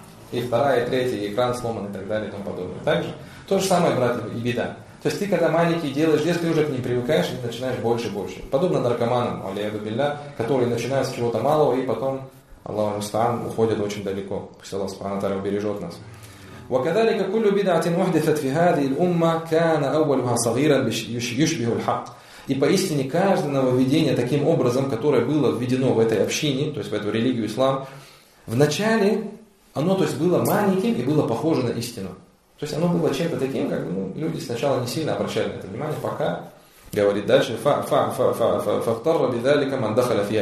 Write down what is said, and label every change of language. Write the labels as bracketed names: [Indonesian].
[Russian] И вторая, и третья, и экран сломан, и так далее, и тому подобное. Также то же самое, братья, и беда. То есть ты, когда маленький делаешь, если ты уже к ним привыкаешь, ты начинаешь больше и больше. Подобно наркоманам, алейхиссалям, которые начинают с чего-то малого, и потом, Аллаху мустаан, уходят очень далеко. Пусть Аллах субхана ва тааля убережет нас. [Arabic] وكذلك كل بدعة محدثة في هذه الأمة كان أولها صغيرا يشبه الحق. [Russian] И поистине каждое нововведение таким образом, которое было введено в этой общине, то есть в эту религию ислам, в начале оно, то есть, было маленьким и было похоже на истину. То есть оно было чем-то таким, как ну, люди сначала не сильно обращали на это внимание, пока говорит дальше [Arabic] фа بذلك من دخل فيها.